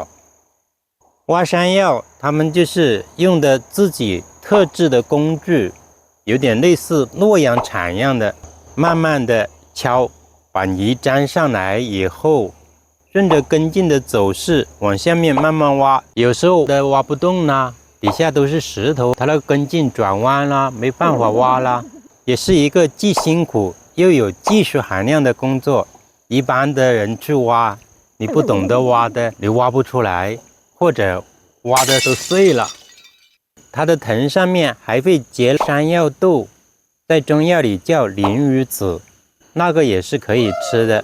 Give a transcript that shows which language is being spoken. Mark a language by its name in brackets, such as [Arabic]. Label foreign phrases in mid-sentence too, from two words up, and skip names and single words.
[Chinese] 挖山藥，他們就是用的自己特制的工具，有點類似洛陽鏟一樣的，慢慢的敲，把泥粘上來以後，順着根莖的走勢往下面慢慢挖，有時候的挖不動啦，底下都是石頭，它的根莖轉彎啦，沒辦法挖啦，也是一個既辛苦又有技術含量的工作。一般的人去挖，你不懂得挖的，你挖不出來。或者挖的都碎了，它的藤上面還會結山藥豆，在中藥裡叫鱗魚子，那個也是可以吃的。